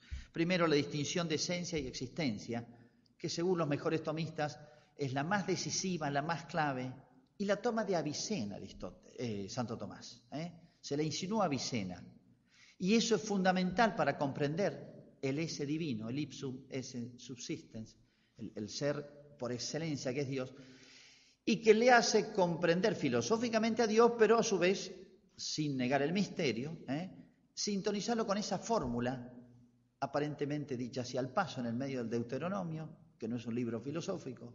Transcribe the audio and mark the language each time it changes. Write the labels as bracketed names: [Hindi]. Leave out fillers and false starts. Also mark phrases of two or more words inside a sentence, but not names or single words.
[Spanish] Primero, la distinción de esencia y existencia, que según los mejores tomistas es la más decisiva, la más clave, y la toma de Avicena Santo Tomás. Se le insinúa Avicena. Y eso es fundamental para comprender el esse divino, el [Latin] ipsum esse subsistens, [Spanish] el ser por excelencia que es Dios, y que le hace comprender filosóficamente a Dios, pero a su vez, sin negar el misterio, sintonizarlo con esa fórmula aparentemente dicha así al paso en el medio del Deuteronomio, que no es un libro filosófico.